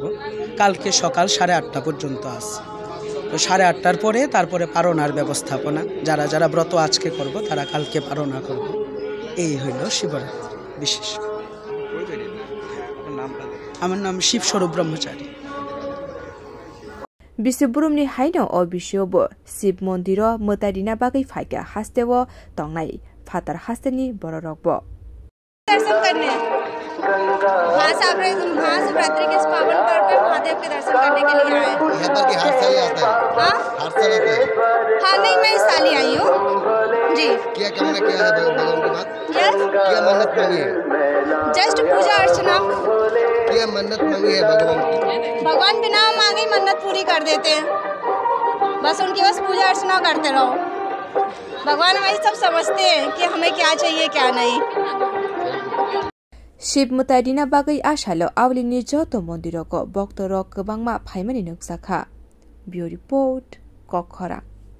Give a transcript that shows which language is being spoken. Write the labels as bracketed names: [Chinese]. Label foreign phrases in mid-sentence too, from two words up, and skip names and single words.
[Bangla] কালকে সকাল 8:30 পর্যন্ত আছে, তো 8:30টার পরে তারপরে পারণার ব্যবস্থাপনা। যারা যারা ব্রত আজকে করব তারা কালকে পারণা করব। এই হইল শিবরাত্রি বিশেষ। আমার নাম শিবস্বরূপ ব্রহ্মচারী। [Kok Borok] Bisiburumni haino o bishobo Sib Mondiro Mutadina Bagai Faika Hastewo Tongnai Fatar Hasteni Bororokbo [Hindi] दर्शन करने महाशिवरात्रि के इस पावन पर्व पर महादेव के दर्शन करने के लिए आए। यहाँ पर हर साल आता है? हाँ हर साल आता है? हाँ नहीं, मैं इस साल ही आई हूँ जी। क्या कामना किया है भगवान के बाद? यस, क्या मन्नत मांगी है? जस्ट पूजा अर्चना। क्या मन्नत मांगी है भगवान की? भगवान बिना मांगे मन्नत पूरी कर देते हैं, बस उनकी बस पूजा अर्चना करते रहो। भगवान वही सब समझते हैं कि हमें क्या चाहिए क्या नहीं। [Kok Borok] Shib Mutadina Bagai Ashalo Awlini Joto Mondiroko Boktorok Bangma Paimani Nuksaka Bio Report Kokora